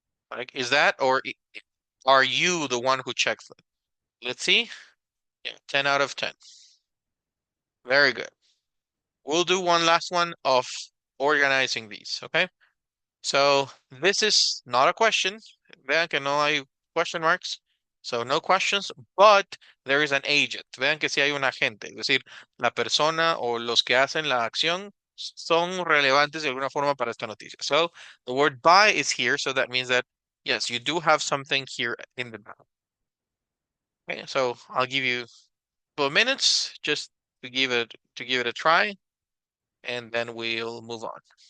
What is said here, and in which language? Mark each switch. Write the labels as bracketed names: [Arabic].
[English] Like, is that or are you the one who checks them? Let's see. Yeah, 10 out of 10. Very good. We'll do one last one of organizing these, okay? So this is not a question. [Spanish] Vean que no hay [English] question marks. So no questions, but there is an agent. [Spanish] Vean que sí hay un agente. Es decir, la persona o los que hacen la acción son relevantes de alguna forma para esta noticia. [English] So the word by is here. So that means that, yes, you do have something here in the back. Okay, so I'll give you 2 minutes just to give it a try, and then we'll move on.